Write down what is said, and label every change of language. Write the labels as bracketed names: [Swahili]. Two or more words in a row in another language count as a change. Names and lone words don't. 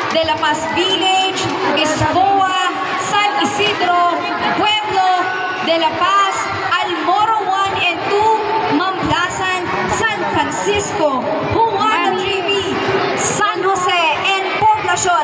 [English] La Paz Village, Lisboa, San Isidro, Pueblo de La Paz, Almoro 1 and 2, Mamblasan, San Francisco, Juan Trivi, San Jose, and Poblacion.